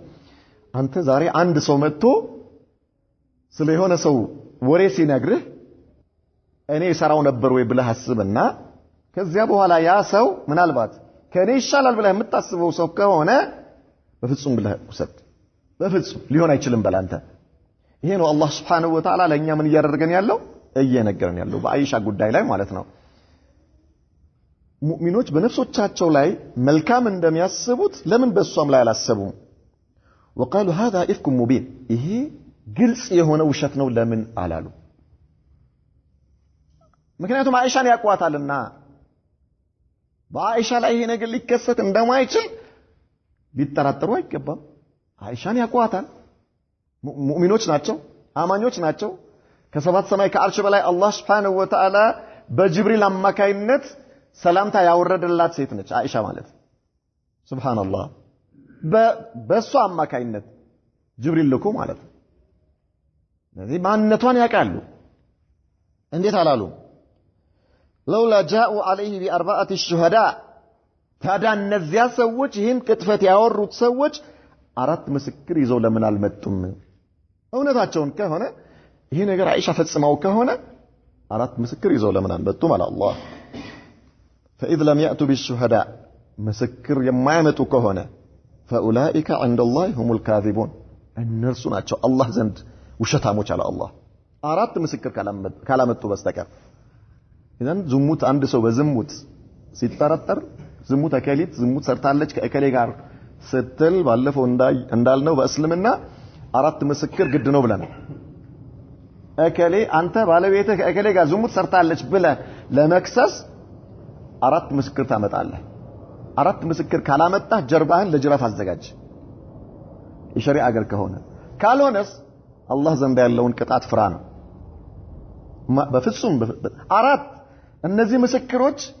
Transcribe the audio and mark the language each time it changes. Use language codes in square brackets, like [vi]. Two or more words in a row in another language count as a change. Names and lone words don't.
[am] አንተ ዛሬ አንድ ሰው መጥቶ ስለ የሆነ ሰው ወሬ ሲነግርህ እኔ ሰራው ነበር ወይ ብለህ አስብና ከዚያ በኋላ ያ ሰው ምናልባት ከኔ ይሻላል ብለህ የምታስበው ሰው ከሆነ በፍጹም ብለህ ውሰድ። በፍጹም ሊሆን አይችልም በላንተ። ይሄ ነው አላህ [ar] سبحانه وتعالى [am] ለኛ ምን እያደረገን ያለው እየነገረን ያለው በአይሻ ጉዳይ ላይ ማለት ነው። ሙእሚኖች በነፍሶቻቸው ላይ መልካም እንደሚያስቡት ለምን በሷም ላይ አላሰቡም? [ar] وقالوا هذا إفك مبين [am] ይሄ ግልጽ የሆነ ውሸት ነው ለምን አላሉ? ምክንያቱም አይሻን ያቋታልና በአይሻ ላይ ይሄ ነገር ሊከሰት እንደማይችል ሊጠራጠሩ አይገባም። አይሻን ያቋታል። ሙእሚኖች ናቸው፣ አማኞች ናቸው። ከሰባት ሰማይ ከአርሽ በላይ አላህ [ar] سبحانه وتعالى [am] በጅብሪል አማካይነት ሰላምታ ያወረደላት ሴት ነች አይሻ ማለት ሱብሃንአላህ። በሷ አማካይነት ጅብሪል ልኮ ማለት ነው። ስለዚህ ማንነቷን ያውቃሉ። እንዴት አላሉ? [ar] لولا جاءوا عليه بأربعة الشهداء [am] ታዲያ እነዚያ ሰዎች ይህን ቅጥፈት ያወሩት ሰዎች አራት ምስክር ይዘው ለምን አልመጡም? እውነታቸውን ከሆነ ይሄ ነገር አይሻ ፈጽመው ከሆነ አራት ምስክር ይዘው ለምን አልመጡም? አለ አላህ [ar] فإذ لم يأتوا بالشهداء [am] مسكر የማያመጡ ከሆነ [ar] فأولئك عند الله هم الكاذبون [am] እነርሱ ናቸው አላህ ዘንድ ውሸታሞች አለ አላህ አራት ምስክር ካላመጡ በስተቀር። ኢዘን ዝሙት አንድ ሰው በዝሙት ሲጠረጠር ዝሙት አከሊት ዝሙት ሰርታለች ከእከሌ ጋር ስትል ባለፈው እንዳልነው በእስልምና አራት ምስክር ግድ ነው ብለናል። እከሌ አንተ ባለቤትህ ከእከሌ ጋር ዝሙት ሰርታለች ብለህ ለመክሰስ አራት ምስክር ታመጣለህ። አራት ምስክር ካላመጣ ጀርባህን ለጅራፍ አዘጋጅ የሸሪዓ አገር ከሆነ ካልሆነስ አላህ ዘንድ ያለውን ቅጣት ፍራ ነው በፍጹም አራት እነዚህ ምስክሮች